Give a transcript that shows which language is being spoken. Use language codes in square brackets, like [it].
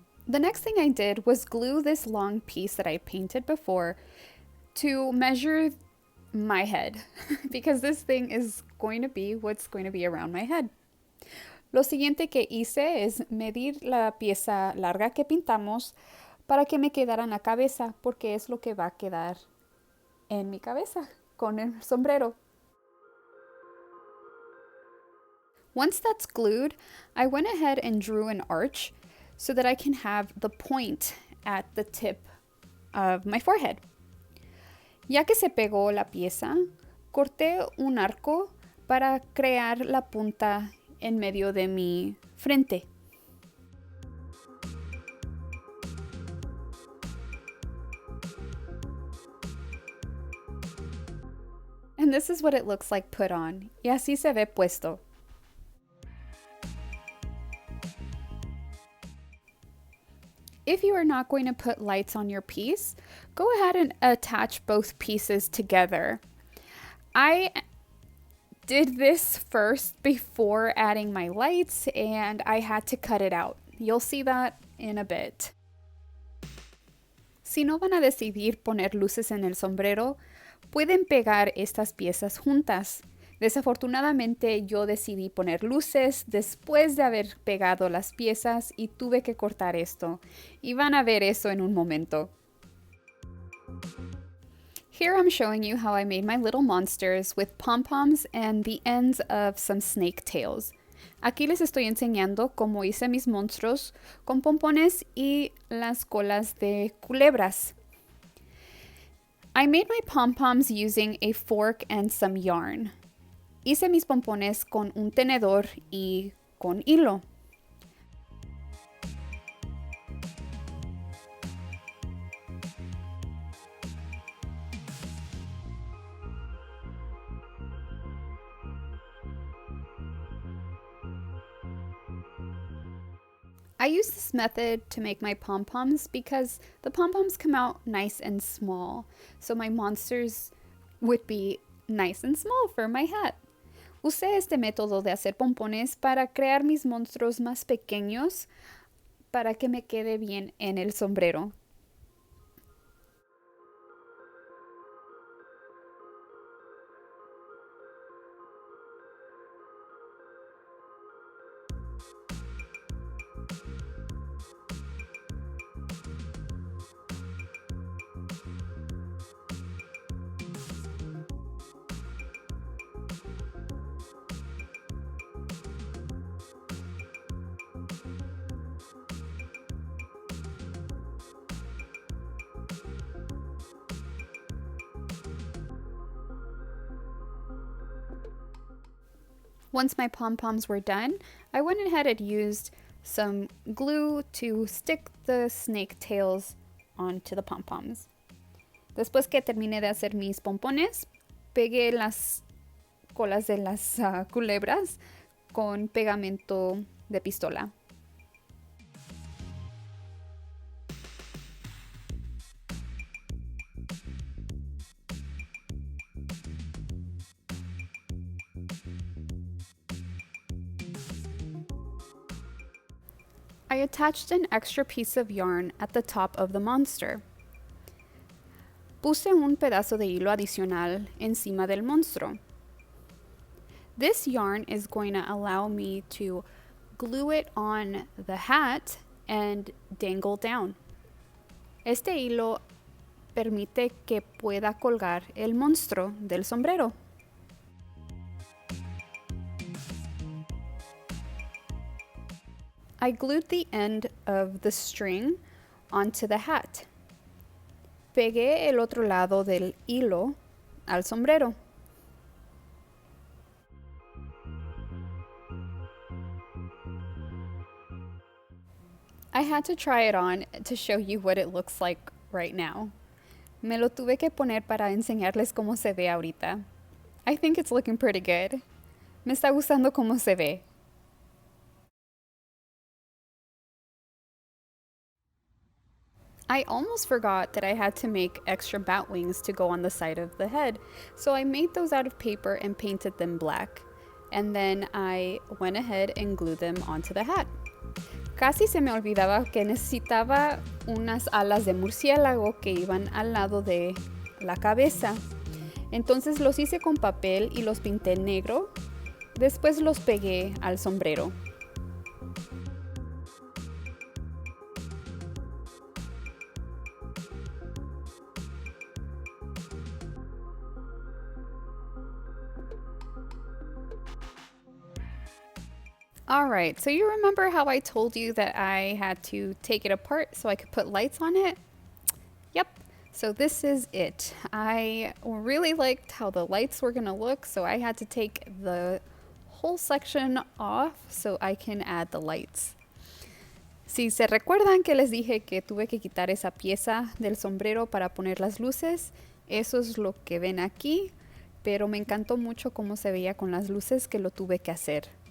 [en] The next thing I did was glue this long piece that I painted before to measure my head because this thing is going to be what's going to be around my head. [es] Lo siguiente que hice es medir la pieza larga que pintamos para que me quedara en la cabeza porque es lo que va a quedar en mi cabeza con el sombrero. [en] Once that's glued, I went ahead and drew an arch so that I can have the point at the tip of my forehead. [es] Ya que se pegó la pieza, corté un arco para crear la punta en medio de mi frente. [en] And this is what it looks like put on. [es] Y así se ve puesto. [en] If you are not going to put lights on your piece, go ahead and attach both pieces together. I did this first before adding my lights and I had to cut it out. You'll see that in a bit. [es] Si no van a decidir poner luces en el sombrero, pueden pegar estas piezas juntas. Desafortunadamente yo decidí poner luces después de haber pegado las piezas y tuve que cortar esto. Y van a ver eso en un momento. [en] Here I'm showing you how I made my little monsters with pom-poms and the ends of some snake tails. [es] Aquí les estoy enseñando cómo hice mis monstruos con pompones y las colas de culebras. [en] I made my pom-poms using a fork and some yarn. [es] Hice mis pompones con un tenedor y con hilo. [en] I use this method to make my pom-poms because the pom-poms come out nice and small, so my monsters would be nice and small for my hat. [es] Usé este método de hacer pompones para crear mis monstruos más pequeños para que me quede bien en el sombrero. [en] Once my pom-poms were done, I went ahead and used some glue to stick the snake tails onto the pom-poms. [es] Después que terminé de hacer mis pompones, pegué las colas de las culebras con pegamento de pistola. [en] I attached an extra piece of yarn at the top of the monster. [es] Puse un pedazo de hilo adicional encima del monstruo. [en] This yarn is going to allow me to glue it on the hat and dangle down. [es] Este hilo permite que pueda colgar el monstruo del sombrero. [en] I glued the end of the string onto the hat. [es] Pegué el otro lado del hilo al sombrero. [en] I had to try it on to show you what it looks like right now. [es] Me lo tuve que poner para enseñarles cómo se ve ahorita. [en] I think it's looking pretty good. [es] Me está gustando cómo se ve. [en] I almost forgot that I had to make extra bat wings to go on the side of the head, so I made those out of paper and painted them black. And then I went ahead and glued them onto the hat. [es] Casi se me olvidaba que necesitaba unas alas de murciélago que iban al lado de la cabeza. Entonces los hice con papel y los pinté negro. Después los pegué al sombrero. [en] Alright, so you remember how I told you that I had to take it apart so I could put lights on it? Yep, so this is it. I really liked how the lights were gonna look, so I had to take the whole section off so I can add the lights. [es] Si se recuerdan que les dije que tuve que quitar esa pieza del sombrero para poner las luces, eso es lo que ven aquí, pero me encantó mucho cómo se veía con las luces que lo tuve que hacer.